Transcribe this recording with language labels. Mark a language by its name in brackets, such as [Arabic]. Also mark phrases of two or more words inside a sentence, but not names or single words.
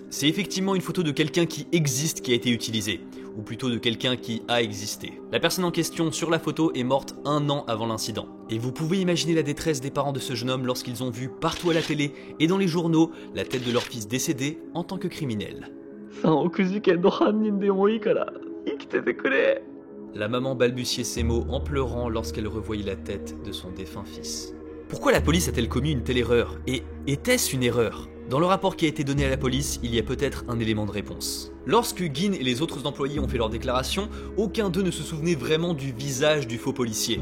[French] C'est effectivement une photo de quelqu'un qui existe qui a été utilisée, ou plutôt de quelqu'un qui a existé. La personne en question sur la photo est morte 1 an avant l'incident. Et vous pouvez imaginer la détresse des parents de ce jeune homme lorsqu'ils ont vu partout à la télé et dans les journaux la tête de leur fils décédé en tant que criminel. [Japanese] 3 億事件の犯人でもいいから生きててくれ。 [French] La maman balbutiait ces mots en pleurant lorsqu'elle revoyait la tête de son défunt fils. Pourquoi la police a-t-elle commis une telle erreur ? Et était-ce une erreur ? Dans le rapport qui a été donné à la police, il y a peut-être un élément de réponse. Lorsque Gin et les autres employés ont fait leur déclaration, aucun d'eux ne se souvenait vraiment du visage du faux policier.